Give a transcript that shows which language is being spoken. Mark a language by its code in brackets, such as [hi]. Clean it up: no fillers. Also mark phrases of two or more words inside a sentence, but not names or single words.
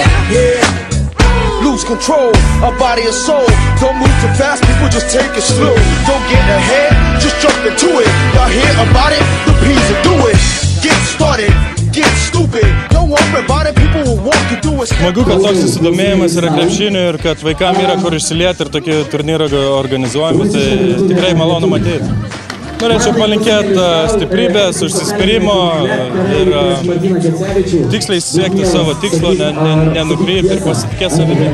[en] Yeah. Lose control of body and soul. Don't move too fast, people just take it slow. Don't get ahead, just jump into it. Y'all hear about it? The P's will do it. Get started, get stupid. Don't worry about it, people will walk you through it. [lt] Smagu, kad toks susidomėjimas yra krepšiniu ir kad vaikam yra kur išsilieti ir tokie turnyrai organizuojami, tai tikrai malonu matyti. Norėčiau palinkėti stiprybės, užsispyrimo ir tiksliai siekti savo tikslo, nenukrypti ir pasitikėti savimi.